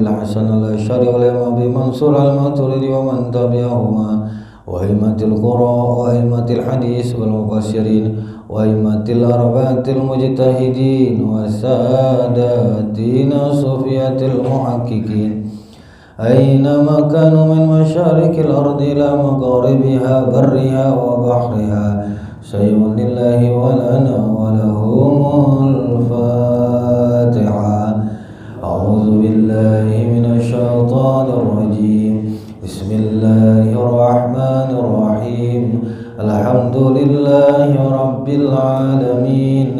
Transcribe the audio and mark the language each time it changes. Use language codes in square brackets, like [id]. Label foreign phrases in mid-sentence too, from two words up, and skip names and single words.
[ar] حسن الأشعري والإمام أبي منصور الماتريدي ومن تبعهما وأئمة القراء وأئمة الحديث والمفسرين وأئمة الأربعة المجتهدين وسادتنا الصوفية المحققين أينما كانوا من مشارق الأرض إلى مغاربها برها وبحرها شيء لله ولنا ولهم الفاتحة. أعوذ بالله من الشيطان الرجيم. بسم الله الرحمن الرحيم. الحمد لله رب العالمين.